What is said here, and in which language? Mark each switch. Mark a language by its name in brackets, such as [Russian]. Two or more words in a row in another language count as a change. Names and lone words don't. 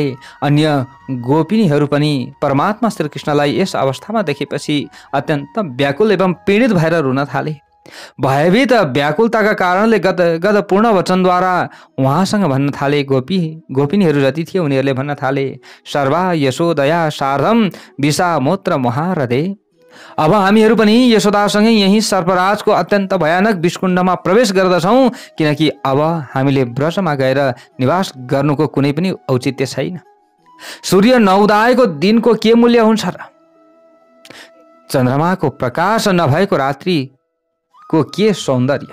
[Nepali] अन्य गोपिनीहरू पनि परमात्मा श्रीकृष्णलाई यस अवस्थामा देखेपछि अत्यन्त व्याकुल एवं पीडित भएर रुन थाले। भयभीत व्याकुलताका कारणले गद पूर्ण वचनद्वारा उहाँसँग भन्न थाले। गोपिनीहरू जति थिए उनीहरूले भन्न थाले, [Sanskrit] सर्वा यशोदया सार्धम विषामोत्र महारदे। [Nepali] अब हामीहरू पनि यशोदासँगै यही सर्पराजको अत्यन्त भयानक विषकुण्डमा प्रवेश गर्दछौँ, किनकि अब हामीले ब्रजमा गएर निवास गर्नुको कुनै पनि औचित्य छैन। सूर्य नउदाएको दिनको के मूल्य हुन्छ र? चन्द्रमाको प्रकाश नभएको रात्रिको के सौन्दर्य?